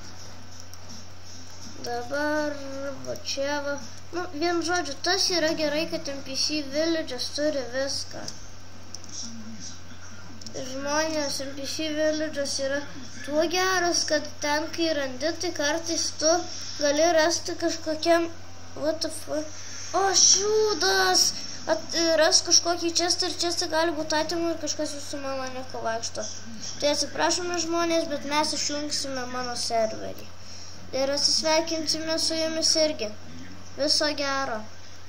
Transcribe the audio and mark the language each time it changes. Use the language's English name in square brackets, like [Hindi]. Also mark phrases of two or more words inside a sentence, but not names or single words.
[Lithuanian] Dabar va čia va. Nu, vien žodžiu, tas yra gerai, kad NPC Village'as turi viską. Žmonės, NPC Village'as yra tuo geras, kad ten, kai randi, tai kartais tu gali rasti kažkokiam... [English] What the fuck? [Lithuanian] O, šiūdas! Ras kažkokį čestą ir čestą gali būti atimų ir kažkas jūsų mano nieko vaikšto. Tai atsiprašome žmonės, bet mes išjungsime mano serverį. Ir atsisveikinsime su jumis irgi. Viso gero.